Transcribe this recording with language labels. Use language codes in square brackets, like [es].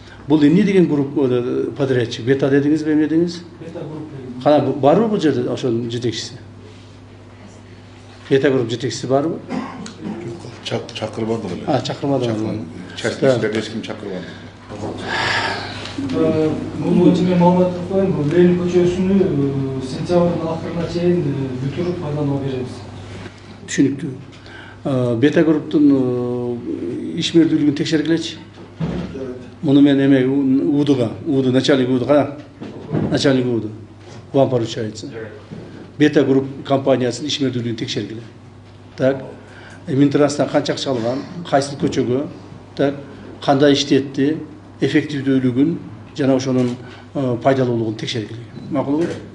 [ky] Бул эмне деген группа подрядчик? Бета дедиңизби, эмне дедиңиз? Бета группа. Кана барбы бул жерде ошонун жетекчиси? Бета групп жетекчиси барбы? Чакырбады эле. Чакырмады. Частниктер эч ким чакырбады. Бул боюнча мен маалымат коеюн. Бул Ленин көчөсүнү сентябрдын акырына чейин бүтүрүп пайдаланууга беребиз. Түшүнүктүү. Бета групптун ишмердүүлүгүн текшергилечи. Муну мен эме УДУга, начальник УДУ, кана? [ru] Начальник УДУ. Вам поручается. [ky] Бета групп компаниясынын ишмердүүлүгүн текшергиле. Так. Минтрастан канча акча алган, кайсы көчөгө, так, кандай иштетти, эффективдүүлүгүн жана ошонун пайдалуулугун текшергиле. Макулбу?